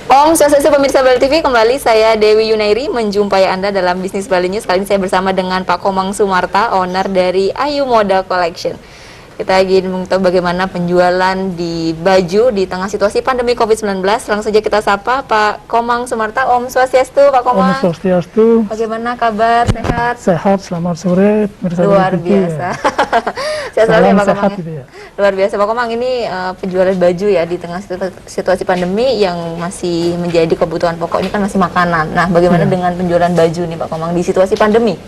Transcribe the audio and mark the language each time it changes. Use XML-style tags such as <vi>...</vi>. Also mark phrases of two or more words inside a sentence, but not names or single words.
<id>Om Swastiastu pemirsa Bali TV, kembali saya Dewi Yunairi menjumpai Anda dalam Bisnis Bali News. Kali ini saya bersama dengan Pak Komang Sumarta, owner dari Ayu Moda Collection. Kita ingin mengetahui bagaimana penjualan di baju di tengah situasi pandemi COVID-19. Langsung saja kita sapa Pak Komang Sumarta. Om Swastiastu, Pak Komang. Om Swastiastu. Bagaimana kabar? Sehat? Sehat, selamat sore. Luar biasa. Ya. Sehat selalu ya Pak sehat Komang. gitu ya. Luar biasa Pak Komang, ini penjualan baju ya di tengah situasi pandemi yang masih menjadi kebutuhan pokok ini kan masih makanan. Nah, bagaimana dengan penjualan baju nih Pak Komang di situasi pandemi?</id>